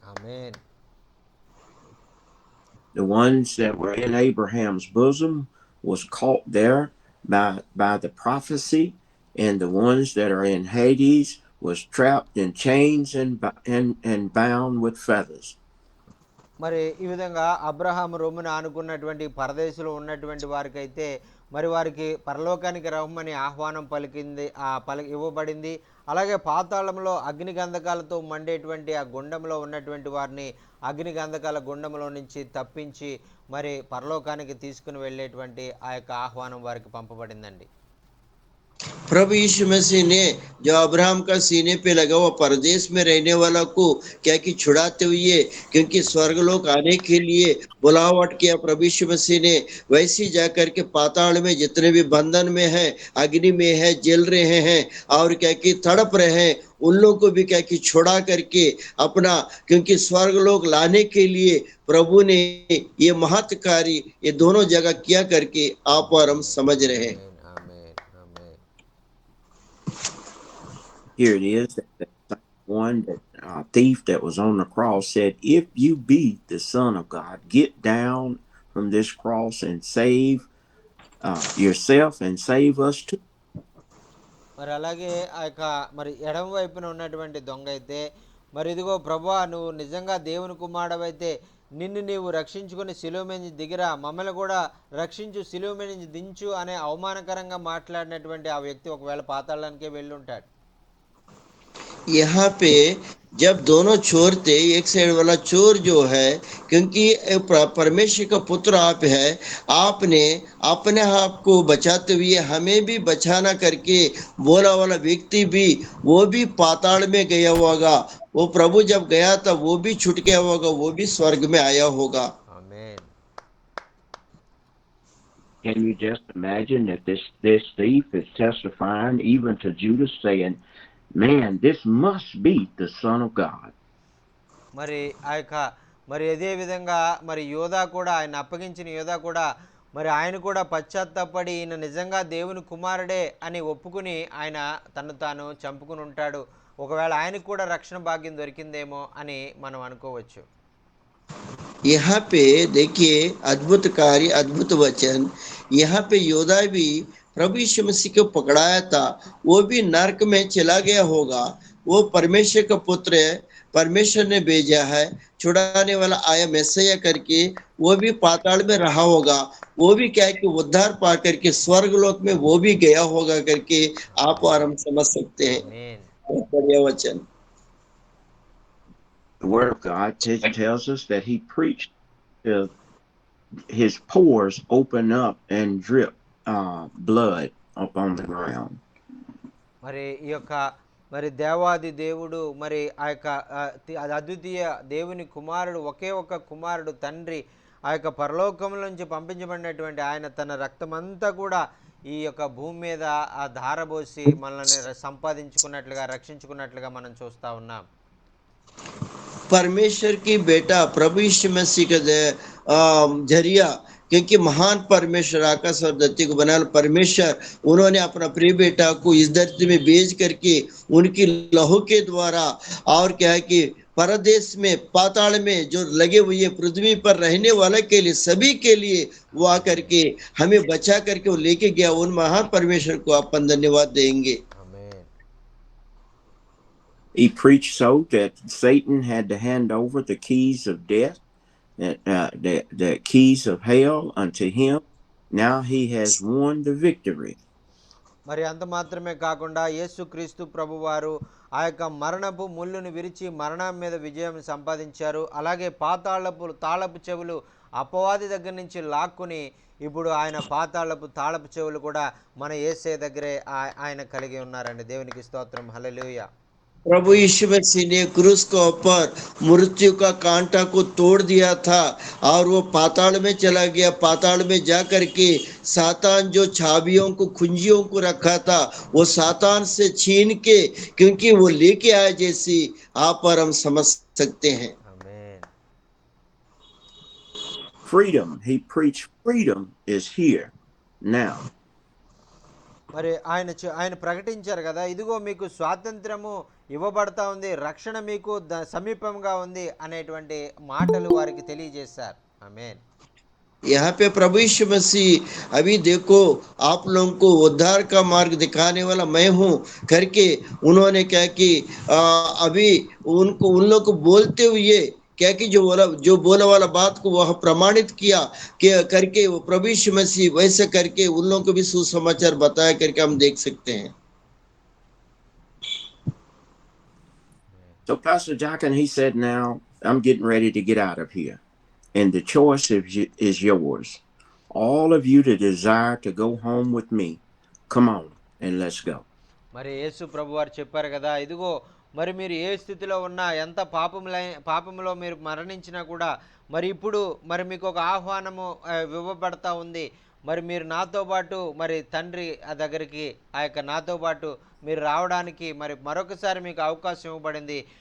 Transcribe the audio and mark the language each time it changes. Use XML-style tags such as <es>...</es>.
<te>Amen.</te> <en>The ones that were in Abraham's bosom was caught there by the prophecy, and the ones that are in Hades was trapped in chains and bound with feathers.</en> <te>మరి ఈ విధంగా అబ్రహాము రొమ్మున ఆనుకున్నటువంటి పరదేశంలో ఉన్నటువంటి వారికైతే మరి వారికి పరలోకానికి రమ్మని ఆహ్వానం ఇవ్వబడింది. అలాగే పాతాళంలో అగ్ని గంధకాలతో మండేటువంటి ఆ గుండంలో ఉన్నటువంటి వారిని అగ్ని గంధకాల గుండంలో నుంచి తప్పించి మరి పరలోకానికి తీసుకుని వెళ్ళేటువంటి ఆ యొక్క ఆహ్వానం వారికి పంపబడిందండి.</te> <hi>प्रभु यीशु मसीह ने जो अब्राहम का सीने पे लगा हुआ परदेश में रहने वाला को क्या कि छुड़ाते हुए, क्योंकि स्वर्गलोक आने के लिए बुलावट किया प्रभु यीशु मसीह ने, वैसे जाकर के पाताल में जितने भी बंधन में है, अग्नि में है, जल रहे हैं और क्या कि तड़प रहे हैं, उन लोगों को भी क्या कि छुड़ा करके अपना, क्योंकि स्वर्गलोक लाने के लिए प्रभु ने ये महत् कार्य ये दोनों जगह किया करके आप और हम समझ रहे हैं।</hi> <te>ఆమేన్, ఆమేన్.</te> <en>Here it is, that one thief that was on the cross said, if you be the Son of God, get down from this cross and save yourself and save us too.</en> <te>మరి అలాగే ఆ యొక్క మరి ఎడమ వైపున ఉన్నటువంటి దొంగ అయితే, మరి ఇదిగో ప్రభువా నువ్వు నిజంగా దేవుని కుమారుడవైతే నిన్ను నీవు రక్షించుకొని శిలువ మీద నుంచి దిగిరా, మమ్మల్ని కూడా రక్షించు, శిలువ మీద నుంచి దించు అనే అవమానకరంగా మాట్లాడినటువంటి ఆ వ్యక్తి ఒకవేళ పాతాళానికే వెళ్ళి ఉంటాడు.</te> <hi>यहाँ पे जब दोनों चोर थे, एक साइड वाला चोर जो है, क्योंकि परमेश्वर का पुत्र आप है, आपने अपने आप को बचाते हुए हमें भी बचाना करके बोला वाला व्यक्ति भी वो भी पाताल में गया होगा। वो प्रभु जब गया था वो भी छूट गया होगा, वो भी स्वर्ग में आया होगा।</hi> <te>ఆమేన్.</te> <en>Can you just imagine that this thief is testifying even to Judas, saying, "Man, this must be the Son of God."</en> <te>మరి ఆ యొక్క మరి అదే విధంగా మరి యోధా కూడా, ఆయన అప్పగించిన యోధా కూడా, మరి ఆయన కూడా పశ్చాత్తాపడి ఈయన నిజంగా దేవుని కుమారుడే అని ఒప్పుకుని ఆయన తను తాను చంపుకుని ఉంటాడు. ఒకవేళ ఆయనకు కూడా రక్షణ భాగ్యం దొరికిందేమో అని మనం అనుకోవచ్చు.</te> <hi>यहाँ पे देखिए अद्भुत कार्य, अद्भुत वचन। यहाँ पे योदा भी प्रभु यीशु मसीह को पकड़ाया था, वो भी नरक में चला गया होगा। वो परमेश्वर का पुत्र है, परमेश्वर ने भेजा है, छुड़ाने वाला आया मैसेया करके, वो भी पाताल में रहा होगा। वो भी क्या है कि उद्धार पा करके स्वर्ग लोक में वो भी गया होगा करके आप और हम समझ सकते हैं।</hi> <te>ఆమేన్.</te> <hi>बहुत बढ़िया वचन।</hi> <en>The Word of God tells us that he preached till his pores open up and drip blood upon the ground.</en> <te>మరి ఈ యొక్క మరి దేవాది దేవుడు మరి ఆ యొక్క అద్వితీయ దేవుని కుమారుడు, ఒకే ఒక్క కుమారుడు, తండ్రి ఆ యొక్క పరలోకం నుంచి పంపించబడినటువంటి ఆయన తన రక్తమంతా కూడా ఈ యొక్క భూమి మీద ఆ ధారబోసి మనల్ని సంపాదించుకున్నట్లుగా, రక్షించుకున్నట్లుగా మనం చూస్తూ ఉన్నాం.</te> <hi>परमेश्वर की बेटा प्रभु यीशु मसीह का जरिया, क्योंकि महान परमेश्वर आकाश और धरती को बनाने परमेश्वर, उन्होंने अपना प्रिय बेटा को इस धरती में भेज करके उनकी लहू के द्वारा, और क्या है कि परदेश में पाताल में जो लगे हुए पृथ्वी पर रहने वाले के लिए, सभी के लिए वो आकर के हमें बचा करके वो लेके गया। उन महान परमेश्वर को अपन धन्यवाद देंगे।</hi> <en>He preached so that Satan had to hand over the keys of death, the keys of hell unto him. Now he has won the victory.</en> <te>మరి అంత మాత్రమే కాకుండా యేసుక్రీస్తు ప్రభువారు ఆ యొక్క మరణపు ముళ్ళును విరిచి మరణం మీద విజయం సంపాదించారు. అలాగే తాళపు చెవులు అపవాది దగ్గర నుంచి లాక్కుని ఇప్పుడు ఆయన పాతాళపు తాళపు చెవులు కూడా మన యేసయ్య దగ్గరే ఆయన కలిగి ఉన్నారండి. దేవునికి స్తోత్రం. హల్లెలూయా.</te> <hi>प्रभु यीशु मसीह ने क्रूस के ऊपर मृत्यु का कांटा को तोड़ दिया था और वो पाताल में चला गया। पाताल में जा करके सातान जो छाबियों को, कुंजियों को रखा था, वो सातान से छीन के, क्योंकि वो लेके आया, जैसी आप और हम समझ सकते हैं।</hi> <en>Freedom, he preached freedom is here now.</en> <te>మరి ఆయన ప్రకటించారు కదా, ఇదిగో మీకు స్వాతంత్రము ఇవ్వబడతా ఉంది, రక్షణ మీకు సమీపంగా ఉంది అనేటువంటి మాటలు వారికి తెలియజేశారు. ఆమేన్.</te> <hi>यहाँ पे प्रभु यीशु मसीह, अभी देखो आप लोगों को उद्धार का मार्ग दिखाने वाला मैं हूँ करके उन्होंने क्या कि अभी उन लोग को बोलते हुए क्या कि जो बोला वाला बात को वह प्रमाणित किया कि करके वो प्रभु यीशु मसीह वैसे करके उन लोगों को भी सुसमाचार बताया करके हम देख सकते हैं।</hi> <en>So Pastor Jochen, he said, now I'm getting ready to get out of here. And the choice is yours. All of you that desire to go home with me, come on and let's go.</en> <te>మరి యేసు ప్రభువారు చెప్పారు కదా, ఇదిగో మరి మీరు ఏ స్థితిలో ఉన్నా, ఎంత పాపంలో మీరు మరణించినా కూడా మరి ఇప్పుడు మరి మీకు ఒక ఆహ్వానము ఇవ్వబడతా ఉంది. మరి మీరు నాతో పాటు మరి తండ్రి దగ్గరికి ఆ యొక్క నాతో పాటు మీరు రావడానికి మరి మరొకసారి మీకు అవకాశం ఇవ్వబడింది.</te>